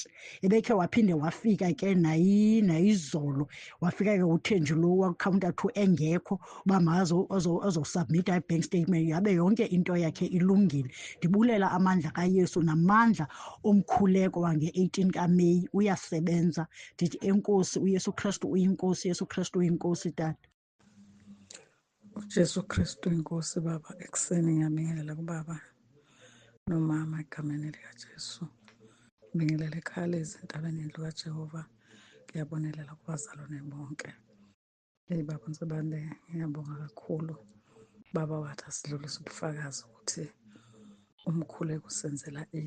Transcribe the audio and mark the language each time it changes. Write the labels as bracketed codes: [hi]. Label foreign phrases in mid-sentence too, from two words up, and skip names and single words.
[xh] Ebekhe waphinde wafika ke nayizolo wafika ke uThenji lo wacounter 2 engekho uba azosubmitha i- [en] bank statement, [xh] yabe yonke into yakhe ilungile. Ndibulela amandla kaYesu namandla omkhuleko wange-18 kaMeyi uyasebenza. Ndithi enkosi uYesu Kristu uyinkosi, Yesu Kristu uyinkosi tata. [zu] uJesu Kristu inkosi Baba, ekuseni ngiyabingelela kubaba nomama egameni likaJesu. Ngibingelela ekhaya lezi entabeni yendlu kaJehova. Ngiyabonelela kubazalwane bonke. Baba Ntsibande, ngiyabonga kakhulu baba wathi asidlulise ubufakazi ukuthi umkhuleko usenzela ini.